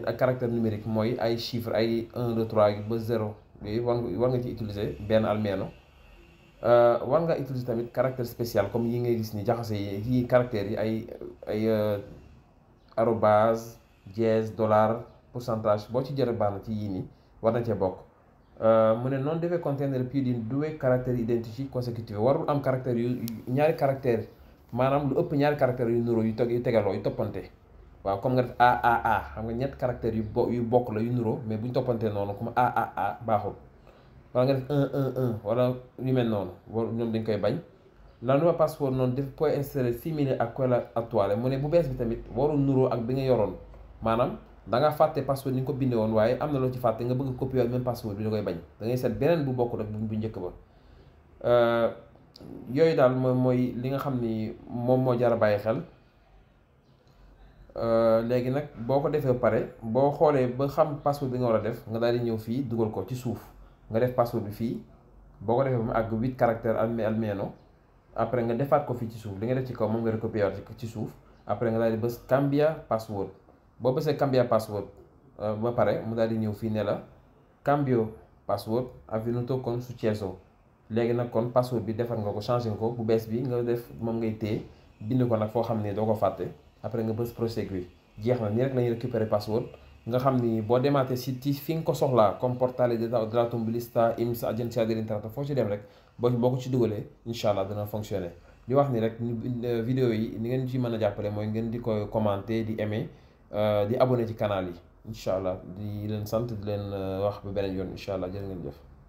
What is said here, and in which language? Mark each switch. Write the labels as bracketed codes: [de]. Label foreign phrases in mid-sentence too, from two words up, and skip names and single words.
[wo] ak [fr] caractère numérique [wo] mooy ay chiffre ay 1 2 3 ba 0 yooyu war nga ci utiliser benn almeno war nga utiliser tamit [fr] caractère spécial [wo] comme yi ngay gis ni jaxase yi caractères yi ay [fr] arobase dièse dollar pourcentage [wo] boo ci jëre baax na ci yii nii war na cee bokk mu ne [it] non deve contenere più di 2 caratteri identici consecutivi [wo] warul am caractère yu ñaari caractère maanaam lu ëpp ñaari caractères yu nuroo yu tegaloo yu toppante waaw comme nga def AAA xam nga ñett caractères yu bokk la yu nuroo mais bu ñu toppantee noonu comme AAA baaxul wala nga def 111 wala yu mel noonu ñoom dañ koy bañ [it] la nuova password [wo] noonu def [it] può essere simile a quella attuale [wo] mu ne bu bees bi tamit warul nuroo ak bi nga yoroon maanaam da nga fàtte password ni nga ko bindee woon waaye am na loo ci fàtte nga bëgg copier même password bi da koy bañ da ngay seet beneen bu bokk rek bu njëkk ba yooyu daal mooy li nga xam ni moom moo jar a bàyyi xel léegi nag boo ko defee pare boo xoolee ba xam password bi nga war a def nga daal di ñëw fii dugal ko ci suuf nga def password bi fii boo ko defee ba mu àgg 8 caractères almeno après nga defaat ko fii ci suuf li nga def ci kaw moom nga recopier ci suuf après nga daal di bës [it] cambia password [wo] boo bësee [it] cambia password [wo] ba pare mu daal di ñëw fii ne la [it] cambio password avvenuto con successo [wo] léegi nag kon password bi defar nga ko changé nga ko bu bees bi nga def moom ngay téye bind ko nag foo xam ne doo ko fàtte après nga bës proseguir jeex na nii rek la ñuy récupérer password nga xam ni boo demaatee si ci fi nga ko soxlaa comme portale della tombolista INPS agenzia dell'entrata foo ci dem rek boo ko ci dugalee [ar] incha allah [wo] dana fonctionner di wax ni rek vidéo yi ni ngeen ci mën a jàppale mooy ngeen di koy commenter di aimer di abonné ci canal yi [ar] incha allah [wo] di leen sant di leen wax ba beneen yoon [ar] incha allah [wo] jërë ngeen jëf.